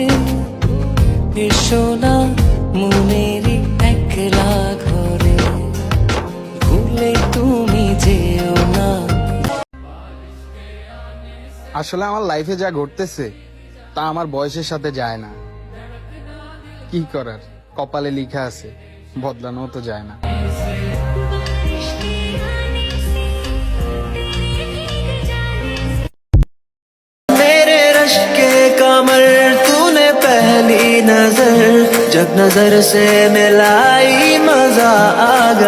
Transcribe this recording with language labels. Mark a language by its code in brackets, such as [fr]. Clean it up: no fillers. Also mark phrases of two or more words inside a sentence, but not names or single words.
[bn] এসো না মনেরই একলা ঘরে, ভুলে তুমি যেও না। আসলে আমার লাইফে যা ঘটতেছে তা আমার বয়সের সাথে যায় না। কি করার, কপালে লিখা আছে, বদলানো তো যায় না। [hi] मेरे रश के कमर तूने पहली नजर, जब नजर से मिलाई मजा आ गया।